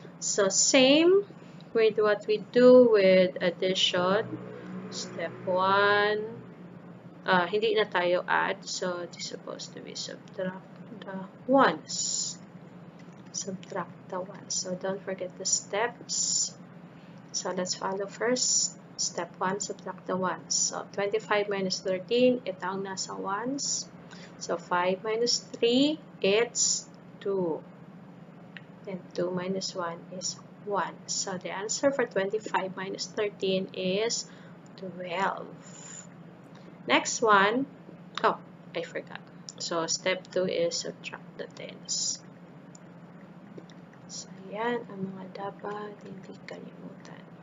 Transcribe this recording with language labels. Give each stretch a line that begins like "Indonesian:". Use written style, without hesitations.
English: So, same with what we do with addition. Step 1.
Filipino: Hindi na tayo
English: add. So, it's supposed to be subtract the ones. Subtract the ones. So, don't forget the steps. So, let's follow first. Step 1, subtract the ones. So, 25 minus 13,
Filipino: ito ang nasa
English: ones. So, 5 minus 3, it's 2. Then, 2 minus 1 is 1. So, the answer for 25 minus 13 is 12. Next one, oh, I forgot. So, step 2 is subtract the tens.
Filipino: So, yan ang mga dapat hindi kalimutan.